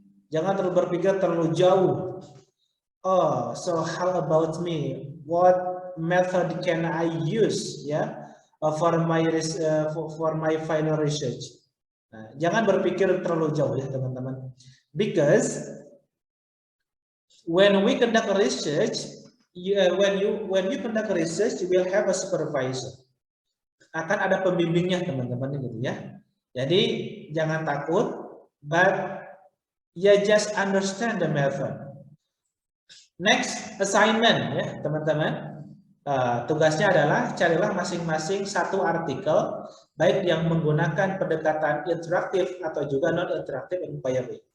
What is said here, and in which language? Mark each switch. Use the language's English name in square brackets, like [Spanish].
[Indonesian] Jangan terlalu berpikir terlalu jauh. [English] Oh, so how about me? What method can I use for my final research? [Indonesian] Nah, jangan berpikir terlalu jauh ya teman-teman. [English] Because when we conduct research, when you conduct research, you will have a supervisor. [Indonesian] Akan ada pembimbingnya teman-teman gitu ya. Jadi jangan takut, [English] but just understand the method. Next assignment [Indonesian] ya teman-teman, tugasnya adalah carilah masing-masing satu artikel, baik yang menggunakan pendekatan interaktif atau juga non interaktif inquiry.